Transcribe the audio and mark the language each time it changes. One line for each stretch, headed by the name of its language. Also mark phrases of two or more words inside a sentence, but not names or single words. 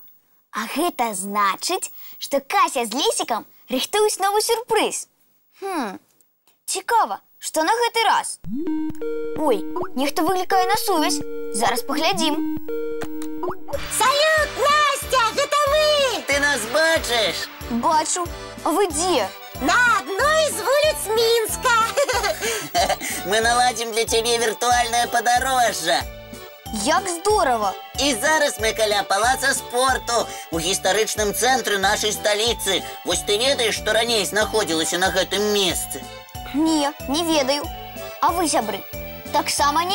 Belarusian: А гэта значыць, што Кася з Лесікам рыхтуюць новы сюрпрыз. Цікава, што на гэты раз? Ой, нехта выклікае на сувязь. Зараз паглядзім. Салют, Настя, гэта мы! Ты нас бачыш? Бачу. А вы дзе?
Russian: На одной из улиц Минска.
Belarusian: Мы наладзім для цябе віртуальнае падарожжа. Як здорова! І зараз мы каля палаца спорту у гістарычным цэнтры нашай сталіцы. Вось ты ведаеш, што раней знаходзілася на гэтым месцы? Не, не ведаю. А вы, сябры, таксама не?